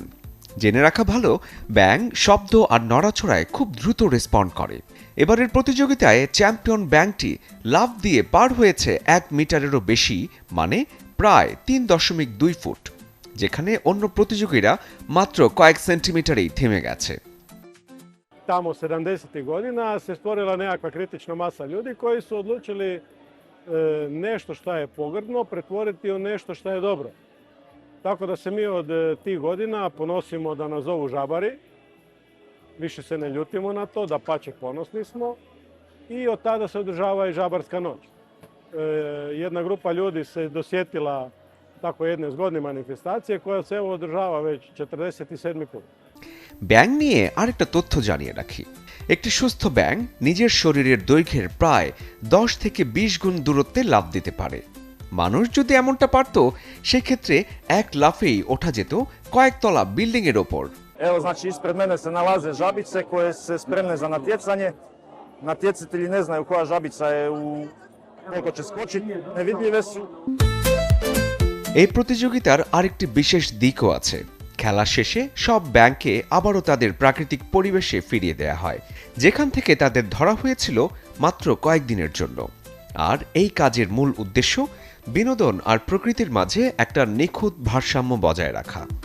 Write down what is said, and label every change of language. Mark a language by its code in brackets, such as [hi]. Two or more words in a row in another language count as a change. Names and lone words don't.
[bn] জেনে রাখা ভালো, ব্যাঙ শব্দ আর নড়াচড়ায় খুব দ্রুত রেসপন্ড করে। এবারের প্রতিযোগিতায় চ্যাম্পিয়ন ব্যাঙটি লাফ দিয়ে পার হয়েছে ১ মিটারেরও বেশি, মানে প্রায় ৩.২ ফুট, যেখানে অন্য প্রতিযোগীরা মাত্র কয়েক সেন্টিমিটারেই থেমে গেছে। [hr] Tamo 70. godina se stvorila nekakva kritična masa ljudi koji su odlučili nešto što je pogrdno pretvoriti u nešto što je dobro. Tako da se mi od tih godina ponosimo da nas zovu žabari, više se ne ljutimo na to, dapače ponosni smo, i od tada se održava i žabarska noć. Jedna grupa ljudi se dosjetila tako jedne zgodne manifestacije koja se evo održava već 47. put. [bn] ব্যাঙ নিয়ে আরেকটা তথ্য জানিয়ে রাখি। একটি সুস্থ ব্যাঙ নিজের শরীরের দৈর্ঘ্যের প্রায় ১০ থেকে ২০ গুণ দূরত্বে লাফ দিতে পারে। মানুষ যদি এমনটা পারত, সেক্ষেত্রে এক লাফেই ওঠা যেত কয়েকতলা বিল্ডিং এর ওপর। [hr] Evo, znači ispred mene se nalaze žabice koje se spremne za natjecanje. Natjecatelji ne znaju koja žabica je koliko će skočiti, nevidljive su. [bn] এই প্রতিযোগিতার আরেকটি বিশেষ দিকও আছে। খেলা শেষে সব ব্যাঙকে আবারও তাদের প্রাকৃতিক পরিবেশে ফিরিয়ে দেয়া হয়, যেখান থেকে তাদের ধরা হয়েছিল মাত্র কয়েকদিনের জন্য। আর এই কাজের মূল উদ্দেশ্য বিনোদন আর প্রকৃতির মাঝে একটা নিখুঁত ভারসাম্য বজায় রাখা।